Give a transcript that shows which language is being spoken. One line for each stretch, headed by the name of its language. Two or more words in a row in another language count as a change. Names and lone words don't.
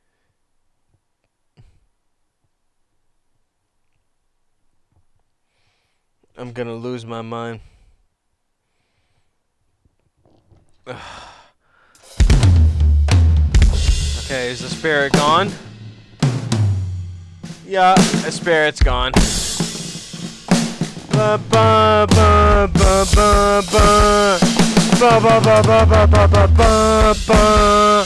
English: I'm gonna lose my mind. Okay, is the spirit gone? Yeah, the spirit's gone. Ba ba ba ba ba ba ba ba ba ba ba ba ba ba ba.